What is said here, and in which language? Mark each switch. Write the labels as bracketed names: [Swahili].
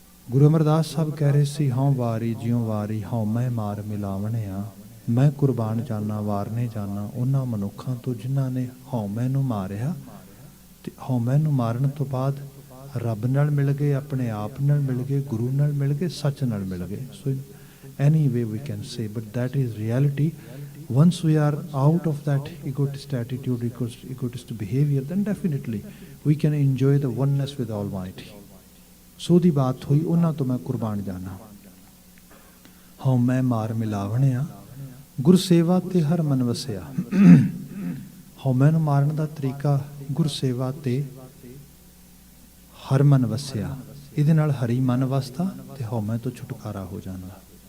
[Punjabi] ਗੁਰੂ ਅਮਰਦਾਸ ਸਾਹਿਬ ਕਹਿ ਰਹੇ ਸੀ, ਹਉ ਵਾਰੀ ਜਿਉ ਵਾਰੀ, ਹਉ ਮੈਂ ਮਾਰ ਮਿਲਾਵਣਿਆ। ਮੈਂ ਕੁਰਬਾਨ ਜਾਨਾ, ਵਾਰਨੇ ਜਾਨਾ ਉਹਨਾਂ ਮਨੁੱਖਾਂ ਤੋਂ ਜਿਨ੍ਹਾਂ ਨੇ ਹਉਮੈ ਨੂੰ ਮਾਰਿਆ ਤੇ ਹਉਮੈ ਨੂੰ ਮਾਰਨ ਤੋਂ ਬਾਅਦ ਰੱਬ ਨਾਲ ਮਿਲ ਗਏ, ਆਪਣੇ ਆਪ ਨਾਲ ਮਿਲ ਗਏ, ਗੁਰੂ ਨਾਲ ਮਿਲ ਗਏ, ਸੱਚ ਨਾਲ ਮਿਲ ਗਏ। [English] So any way we can say, but that is reality. Once we are out of that egotist attitude, egotist behavior, then definitely we can enjoy the oneness with Almighty. [Punjabi] ਸੋ ਦੀ ਬਾਤ ਹੋਈ, ਉਹਨਾਂ ਤੋਂ ਮੈਂ ਕੁਰਬਾਨ ਜਾਣਾ। ਹਉ ਮੈਂ ਮਾਰ ਮਿਲਾਵਣਿਆ, ਗੁਰ ਸੇਵਾ ਤੇ ਹਰ ਮਨ ਵਸਿਆ। ਹਉਮੈ ਨੂੰ ਮਾਰਨ ਦਾ ਤਰੀਕਾ ਗੁਰ ਸੇਵਾ ਤੇ ਹਰ ਮਨ ਵਸਿਆ। ਇਹਦੇ ਨਾਲ ਹਰੀ ਮਨ ਵਸਦਾ ਤੇ ਹਉਮੈ ਤੋਂ ਛੁਟਕਾਰਾ ਹੋ ਜਾਂਦਾ।